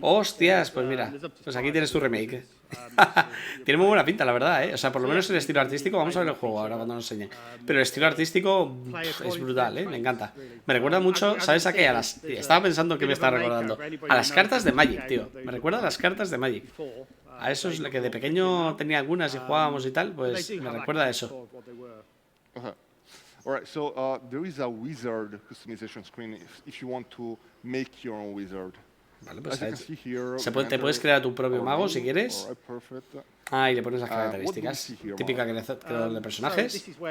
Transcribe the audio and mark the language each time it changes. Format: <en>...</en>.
<es>Hostias, pues mira, pues aquí tienes tu remake. Tiene muy buena pinta, la verdad, ¿eh? O sea, por lo menos el estilo artístico, vamos a ver el juego ahora cuando nos enseñe. Pero el estilo artístico es brutal, ¿eh? Me encanta. Me recuerda mucho, ¿sabes a qué? Estaba pensando que me estaba recordando. A las cartas de Magic, tío. Me recuerda a las cartas de Magic. A eso es lo que de pequeño tenía algunas y jugábamos y tal, pues me recuerda a eso.</es> <en>Alright, so there is a wizard customization screen if you want to make your own wizard.</en> <es>Vale, pues te puedes crear tu propio mago si quieres. Ah, y le pones las características. Típica creador de personajes.</es>